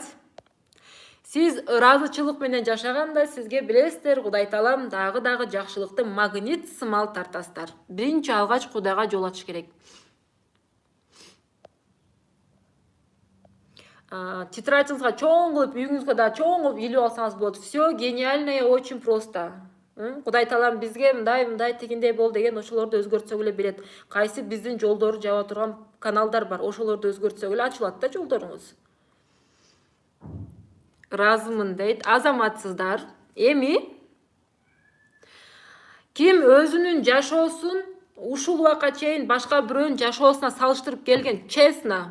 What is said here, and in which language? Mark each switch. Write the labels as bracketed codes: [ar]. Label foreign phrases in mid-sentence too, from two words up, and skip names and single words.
[ky] Сиз ыраазычылык менен жашаганда сизге билесиздер, Кудай таалам дагы жакшылыкты магнит сымал тартасыздар. Биринчи алгач Кудайга жол ачыш керек. Тетрадьыңызга чоң кылып, үйүңүзгө да чоң кылып илип алсаңыз болот. [ru] Все гениальное, очень просто. [ky] Кудай таалам бизге мындай тигиндей бол деген ошолорду өзгөртсөк эле билет. Кайсы биздин жолдору жаба турган каналдар бар, ошолорду өзгөртсөк эле ачылат да жолдоруңуз. Ыраазымын дейт. Азаматсыздар. Эми ким өзүнүн жашоосун ушул убакка чейин башка бирөөнүн жашоосуна салыштырып келген, честно.